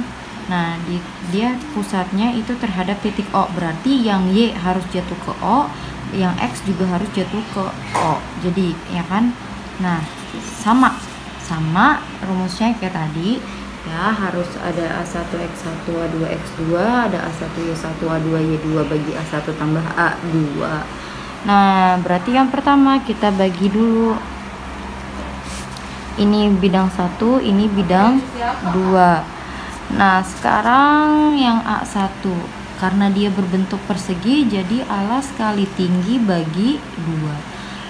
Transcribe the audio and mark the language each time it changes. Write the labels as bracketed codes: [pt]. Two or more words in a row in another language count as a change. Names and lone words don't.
[id] Nah, dia pusatnya itu terhadap titik O. Berarti yang Y harus jatuh ke O, yang X juga harus jatuh ke O. Jadi, ya kan? Nah, sama rumusnya kayak tadi ya, harus ada A1 X1 A2 X2, ada A1 Y1 A2 Y2 bagi A1 tambah A2. Nah, berarti yang pertama kita bagi dulu. Ini bidang 1, ini bidang 2. Nah, sekarang yang A1, karena dia berbentuk persegi, jadi alas kali tinggi bagi 2.